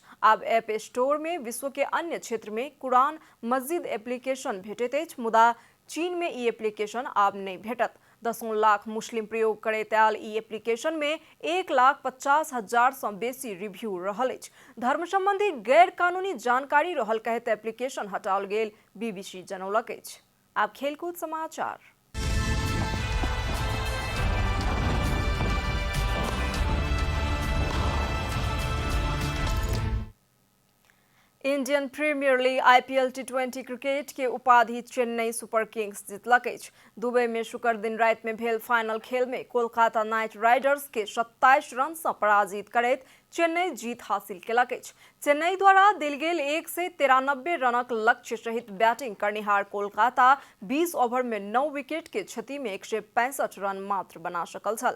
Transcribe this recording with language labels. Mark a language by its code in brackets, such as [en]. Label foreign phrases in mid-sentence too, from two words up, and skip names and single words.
[mai] आब ऐप स्टोर में विश्व के अन्य क्षेत्र में कुरान मस्जिद एप्लीकेशन भेटैत अछि, मुदा चीन में ई एप्लीकेशन आब नहीं भेटत। 10 लाख मुस्लिम प्रयोग करैत आयल ई एप्लीकेशन में 1,50,000 से बेसी रिव्यू रहल अछि। धर्म संबंधी गैर कानूनी जानकारी रहल कहत एप्लीकेशन हटाओल गेल, बीबीसी जनौलक अछि। आब खेलकूद समाचार। इंडियन प्रीमियर लीग IPL T20 क्रिकेट के उपाधि चेन्नई सुपर किंग्स जीतलक अछि। दुबई में शुक्र दिन रात में भेल फाइनल खेल में कोलकाता नाइट राइडर्स के 27 रन से पराजित करैत चेन्नई जीत हासिल केलक अछि। चेन्नई द्वारा देल गेल 193 रनक लक्ष्य सहित बैटिंग करनिहार कोलकाता 20 ओवर में 9 विकेट के क्षति में 165 रन मात्र बना सकल छल।